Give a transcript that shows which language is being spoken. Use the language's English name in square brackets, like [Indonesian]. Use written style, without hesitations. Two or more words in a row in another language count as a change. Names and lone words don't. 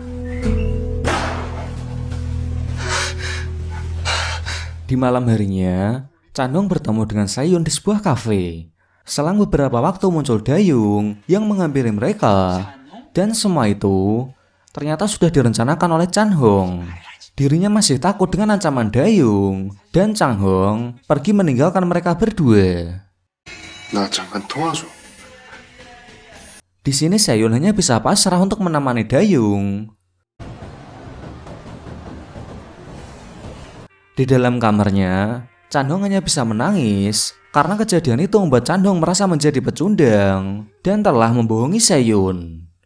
[Indonesian] Di malam harinya, Chan Hong bertemu dengan Sayun di sebuah kafe. Selang beberapa waktu muncul Dayung yang menghampiri mereka. Dan semua itu ternyata sudah direncanakan oleh Chan Hong. Dirinya masih takut dengan ancaman Dayung, dan Chan Hong pergi meninggalkan mereka berdua. [Korean] 나 잠깐 통화 좀. [Indonesian] Di sini Sayun hanya bisa pasrah untuk menemani Dayung. Di dalam kamarnya, Chan Hong hanya bisa menangis karena kejadian itu membuat Chan Hong merasa menjadi pecundang dan telah membohongi Sayun.